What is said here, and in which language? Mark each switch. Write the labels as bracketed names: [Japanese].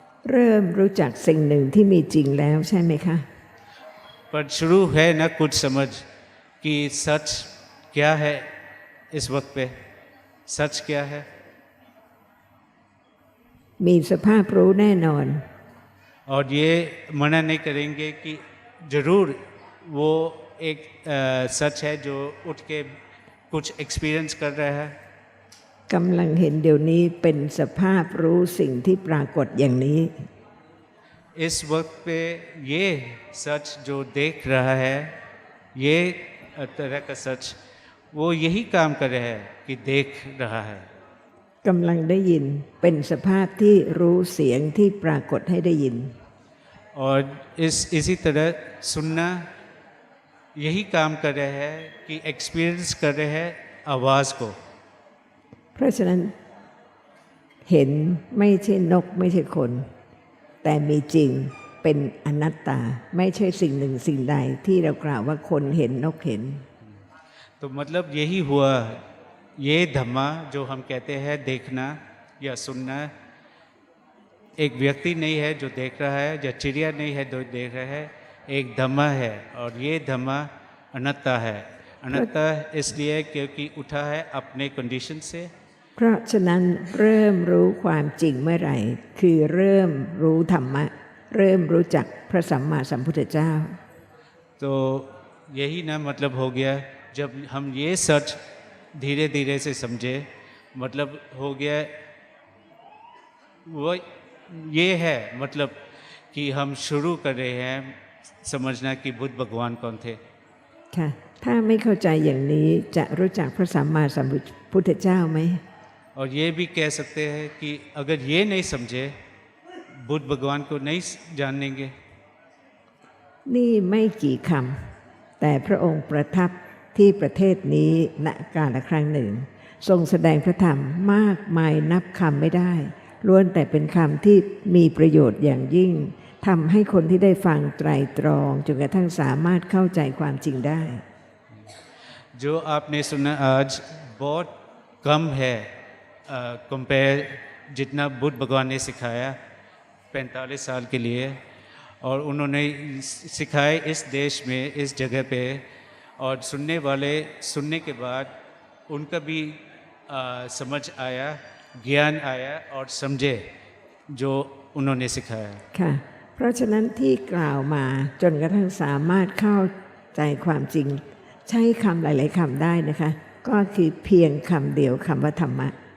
[Thai] เริ่มรู้จักสิ่งหนึ่งที่มีจริงแล้วใช่ไหมคะ [Hindi] पर शुरू है ना कुछ समझ कि सच क्या है, इस वक्त पे सच क्या है। [Thai] มีสภาพรู้แน่นอน [Hindi] और ये मना नहीं करेंगे कि ज़रूर वो एक सच है जो उठ के कुछ एक्सपीरियंस कर रहा है। [Thai] กำลังเห็นเดี๋ยวนี้เป็นสภาพรู้สิ่งที่ปรากฏอย่างนี้ [Hindi] इस वक्त पे ये सच जो देख रहा है, ये तरह का सच वो यही काम कर रहा है कि देख रहा है। [Thai] กำลังได้ยินเป็นสภาพที่รู้เสียงที่ปรากฏให้ได้ยิน [Hindi] और इसी तरह सुनना यही काम कर रहा है कि एक्सपीरियंस कर रहे हैं आवाज़ को। [Thai] เพราะฉะนั้นเห็นไม่ใช่นกไม่ใช่คน แต่มีจริงเป็นอนัตตา ไม่ใช่สิ่งหนึ่งสิ่งใดที่เรากล่าวว่าคนเห็นนกเห็น [Hindi] तो मतलब यही हुआ, ये धम्मा जो हम कहते हैं देखना या सुनना, एक व्यक्ति नहीं है जो देख रहा है, या चिड़िया नहीं है जो देख रहा है, एक धम्मा है। और ये धम्मा अनंता है। अनंता इसलिए क्योंकि उठा है अपने कंडीशन से। [Thai] เพราะฉะนั้นเริ่มรู้ความจริงเมื่อไหร่ คือเริ่มรู้ธรรมะ เริ่มรู้จักพระสัมมาสัมพุทธเจ้า [Hindi] तो यही ना मतलब हो गया जब हम ये सच धीरे धीरे से समझे, मतलब हो गया वो ये है मतलब कि हम शुरू कर रहे हैं समझना कि बुद्ध भगवान कौन थे। [Thai] ค่ะถ้าไม่เข้าใจอย่างนี้จะรู้จักพระสัมมาสัมพุทธเจ้าไหม [Hindi] और ये भी कह सकते हैं कि अगर ये नहीं समझे बुद्ध भगवान को नहीं जानेंगे। [Thai] นี่ไม่กี่คำแต่พระองค์ประทับที่ประเทศนี้ณกาลครั้งหนึ่ง ทรงแสดงพระธรรมมากมายนับคำไม่ได้ล้วนแต่เป็นคำที่มีประโยชน์อย่างยิ่งทำให้คนที่ได้ฟังไตรตรองจนกระทั่งสามารถเข้าใจความจริงได้ [Hindi] जो आपने सुना आज बहुत कम है कंपेयर जितना बुद्ध भगवान ने सिखाया 45 साल के लिए, और उन्होंने सिखाए इस देश में इस जगह पे, और सुनने वाले सुनने के बाद उनका भी समझ आया, ज्ञान आया और समझे जो उन्होंने सिखाया। [Thai] ค่ะเพราะฉะนั้นที่กล่าวมาจนกระทั่งสามารถเข้าใจความจริงใช้คำหลายๆคำได้นะคะก็คือเพียงคำเดียวคำว่าธรรมะ